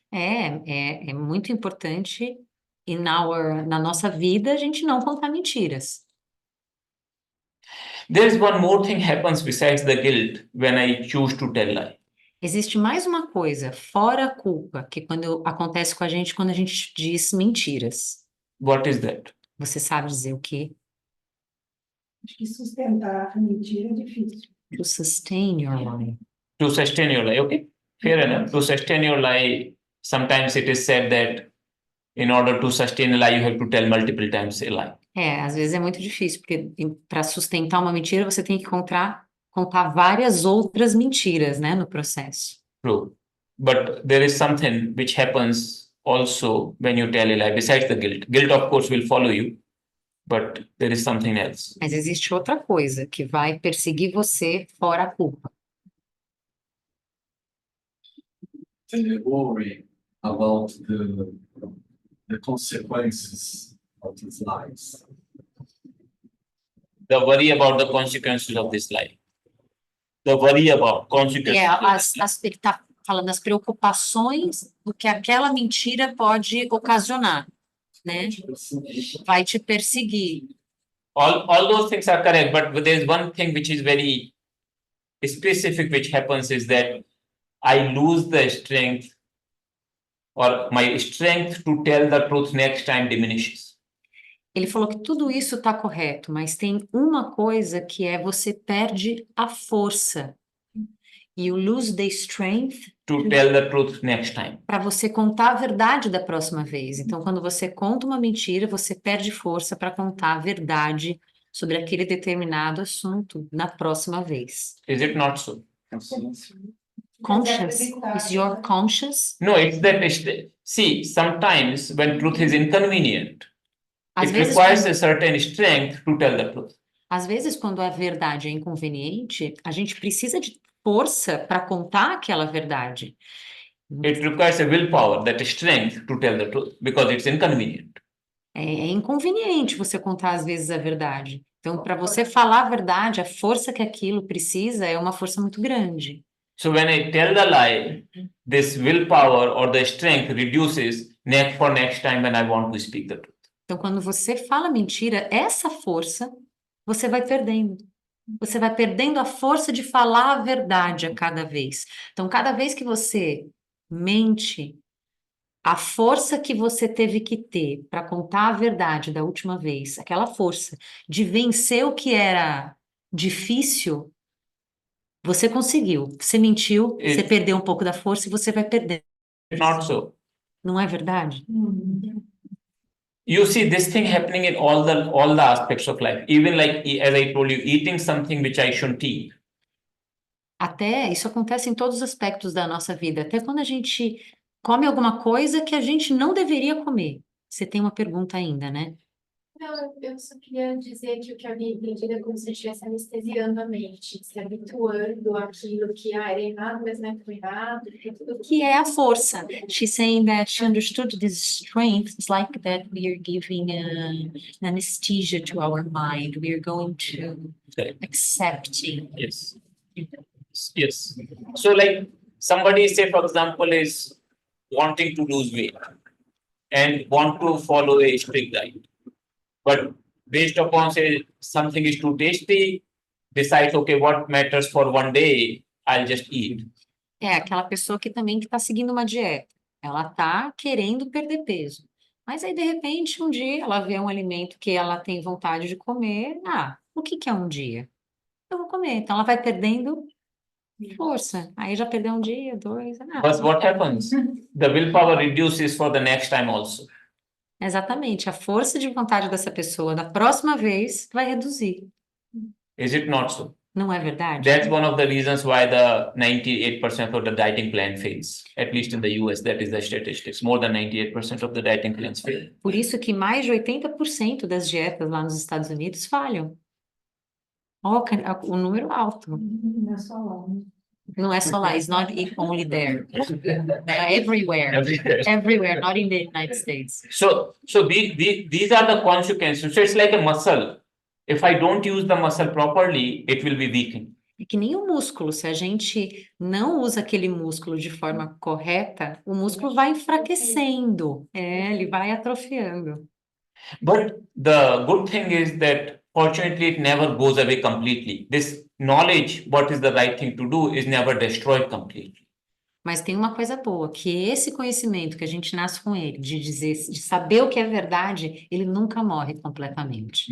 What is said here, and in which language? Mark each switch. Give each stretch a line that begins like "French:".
Portuguese: É muito importante na nossa vida a gente não contar mentiras.
English: There's one more thing happens besides the guilt when I choose to tell lie.
Portuguese: Existe mais uma coisa, fora a culpa, que acontece com a gente quando a gente diz mentiras.
English: What is that?
Portuguese: Você sabe dizer o quê? Acho que sustentar a mentira é difícil.
English: To sustain your lie. To sustain your lie, okay? Fair enough. To sustain your lie, sometimes it is said that in order to sustain a lie, you have to tell multiple times a lie.
Portuguese: Às vezes é muito difícil, porque para sustentar uma mentira, você tem que contar várias outras mentiras, né, no processo.
English: True. But there is something which happens also when you tell a lie, besides the guilt. Guilt, of course, will follow you, but there is something else.
Portuguese: Mas existe outra coisa que vai perseguir você fora a culpa.
English: Worry about the consequences of these lies. The worry about the consequences of this lie. The worry about consequences.
Portuguese: Ele está falando das preocupações do que aquela mentira pode ocasionar, né? Vai te perseguir.
English: All those things are correct, but there's one thing which is very specific which happens is that I lose the strength, or my strength to tell the truth next time diminishes.
Portuguese: Ele falou que tudo isso está correto, mas tem uma coisa que é você perde a força.
English: You lose the strength To tell the truth next time.
Portuguese: para você contar a verdade da próxima vez. Então, quando você conta uma mentira, você perde força para contar a verdade sobre aquele determinado assunto na próxima vez.
English: Is it not so? Conscious? Is your conscious? No, it's that. See, sometimes when truth is inconvenient,
Portuguese: Às
English: it
Portuguese: vezes,
English: requires a certain strength to tell the truth.
Portuguese: às vezes, quando a verdade é inconveniente, a gente precisa de força para contar aquela verdade.
English: It requires a willpower, that strength to tell the truth, because it's inconvenient.
Portuguese: É inconveniente você contar, às vezes, a verdade. Então, para você falar a verdade, a força que aquilo precisa é uma força muito grande.
English: So when I tell the lie, this willpower or the strength reduces next time when I want to speak the truth.
Portuguese: Então, quando você fala mentira, essa força você vai perdendo. Você vai perdendo a força de falar a verdade a cada vez. Então, cada vez que você mente, a força que você teve que ter para contar a verdade da última vez, aquela força de vencer o que era difícil, você conseguiu. Você mentiu, você perdeu um pouco da força e você vai perder.
English: Not so.
Portuguese: Não é verdade?
English: You see this thing happening in all the aspects of life. Even like, as I told you, eating something which I shouldn't eat.
Portuguese: Até isso acontece em todos os aspectos da nossa vida. Até quando a gente come alguma coisa que a gente não deveria comer. Você tem uma pergunta ainda, né? Não, eu só queria dizer que o que eu havia entendido é como se estivesse anestesiando a mente, se habituando àquilo que era errado, mas não é tão errado, que tudo Que é a força.
English: She's saying that she understood this strength. It's like that we are giving an anesthesia to our mind. We are going to accepting. Yes. Yes. So like somebody, say for example, is wanting to lose weight and want to follow a strict diet. But based upon say something is too tasty, decides, okay, what matters for one day, I'll just eat.
Portuguese: É aquela pessoa que também está seguindo uma dieta. Ela está querendo perder peso. Mas aí, de repente, um dia ela vê um alimento que ela tem vontade de comer. O que é um dia? eu vou comer. Então ela vai perdendo força. Aí já perdeu um dia, dois.
English: But what happens? The willpower reduces for the next time also.
Portuguese: Exatamente. A força de vontade dessa pessoa da próxima vez vai reduzir.
English: Is it not so?
Portuguese: Não é verdade?
English: That's one of the reasons why the 98% of the dieting plan fails. At least in the US, that is the statistics. More than 98% of the dieting plans fail.
Portuguese: Por isso que mais de 80% das dietas lá nos Estados Unidos falham. Ó, o número alto. Não é só lá, né? Não é só lá,
English: it's not only there. Everywhere. Everywhere. Everywhere, not in the United States. So these are the consequences. So it's like a muscle. If I don't use the muscle properly, it will be weakened.
Portuguese: É que nem o músculo, se a gente não usa aquele músculo de forma correta, o músculo vai enfraquecendo, ele vai atrofiando.
English: But the good thing is that fortunately it never goes away completely. This knowledge, what is the right thing to do, is never destroyed completely.
Portuguese: Mas tem uma coisa boa, que esse conhecimento que a gente nasce com ele, de dizer, de saber o que é verdade, ele nunca morre completamente.